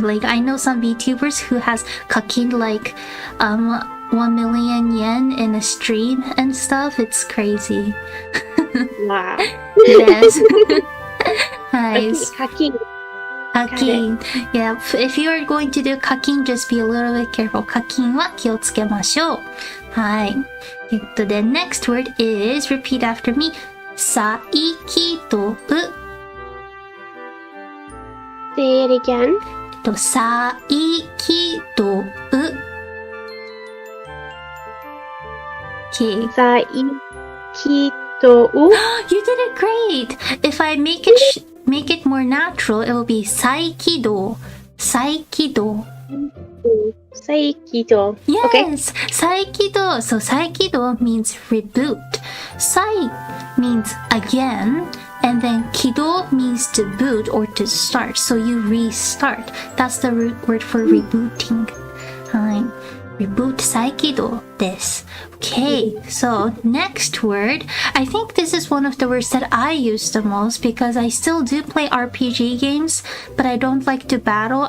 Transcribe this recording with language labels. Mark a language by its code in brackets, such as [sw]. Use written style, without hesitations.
[en] Like I know some VTubers who has kakin like 1 million yen in a stream and stuff. It's crazy. Wow. Yes. Nice. Kakin. Kakin. Yeah, if you are going to do kakin, just be a little bit careful. [ja] Kakin は気をつけましょう。はい。 [en] The next word is, repeat after me, さいきどう。 Say it again. [ja] さいきどう。 [en] Okay. [ja] さいきどう。 [en] You did it great! If I make it more natural, it will be 再起動。 [ja] 再起動。再起動。 [en] Yes! 再起動。 So 再起動 means reboot. 再 means again. And then 起動 means to boot or to start. So you restart. That's the root word for rebooting. [ja] はい。 Reboot 再起動です。 [en] Okay, so next word. I think this is one of the words that I use the most because I still do play RPG games, but I don't like to battle.